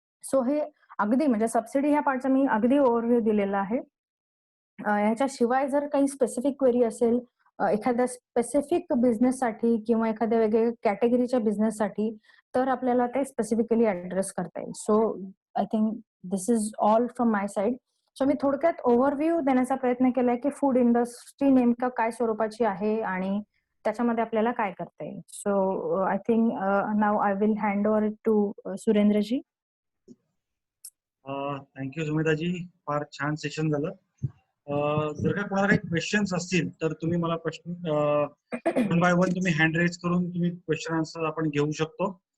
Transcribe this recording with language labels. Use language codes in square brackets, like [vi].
[mr] So हे अगदी म्हणजे सबसिडी ह्या पार्टचा मी अगदी ओव्हरव्ह्यू दिलेला आहे. ह्याच्याशिवाय जर काही स्पेसिफिक क्वेरी असेल एखाद्या स्पेसिफिक बिझनेससाठी किंवा एखाद्या वेगवेगळ्या कॅटेगरीच्या बिझनेससाठी तर आपल्याला ते स्पेसिफिकली ऍड्रेस करता येईल. [en] So I think this is all from my side. [mr] So मी थोडक्यात ओव्हरव्ह्यू देण्याचा प्रयत्न केलाय की फूड इंडस्ट्री नेमकं काय स्वरूपाची आहे आणि त्याच्यामध्ये आपल्याला काय करता येईल. [en] So I think now I will hand over to Surendraji. [mr] Thank you सुमिताजी, फार छान सेशन झालं. जर का कोणाला काही क्वेश्चन्स असतील तर तुम्ही मला प्रश्न वन बाय वन तुम्ही हँड रेज करून तुम्ही क्वेश्चन आन्सर आपण घेऊ शकतो.